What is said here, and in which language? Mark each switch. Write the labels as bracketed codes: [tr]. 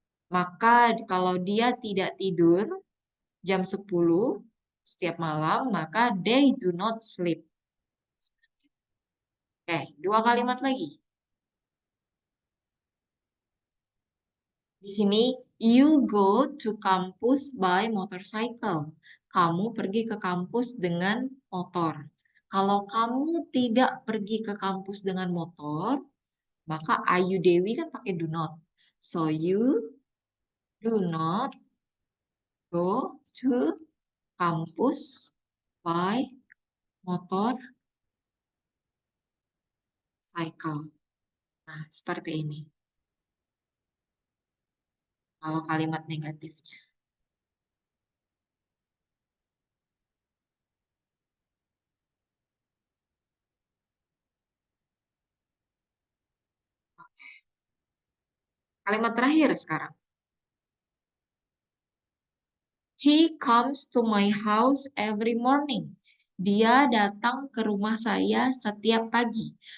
[id] Maka kalau dia tidak tidur jam 10 setiap malam, maka [en] they do not sleep. [id] Oke, dua kalimat lagi. Di sini, [en] you go to campus by motorcycle. [id] Kamu pergi ke kampus dengan motor. Kalau kamu tidak pergi ke kampus dengan motor, maka Ayu Dewi kan pakai [en] do not. So you do not go to campus by motorcycle. [id] Nah, seperti ini. Kalau kalimat negatifnya. Kalimat terakhir sekarang. [en] He comes to my house every morning. [id] Dia datang ke rumah saya setiap pagi.